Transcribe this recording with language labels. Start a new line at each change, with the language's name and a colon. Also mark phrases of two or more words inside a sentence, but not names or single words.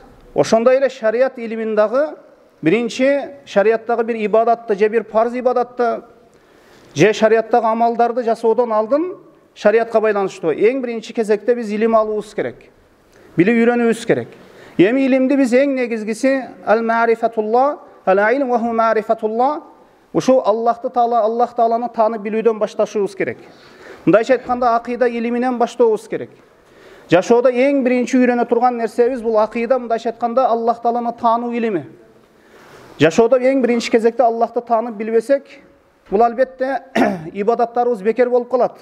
Kyrgyz: Ошондой эле шарият илимин дагы биринчи шариаттагы бир ибадатты же бир парз ибадатты же шариаттагы амалдарды жасоодон алдын шариятка байланыштуу эң биринчи кезекте биз илим алуубуз керек. Билип үйрөнүүбүз керек. Эми илимди биз эң негизгиси ал-ма'рифатуллах,
Arabic: العلم وهو معرفة الله.
Kyrgyz: Ушу Аллах Тааланы таанып билүүдөн башташыбыз керек. Мындайча айтканда акыйда илиминен баштообуз керек. Жашоодо эң биринчи үйрөнө турган нерсебиз бул акыйда, мындайча айтканда Аллах Тааланы таануу илими. Жашоодо эң биринчи кезекте Аллахты таанып билбесек, бул албетте ибадаттарыбыз бекер болуп калат.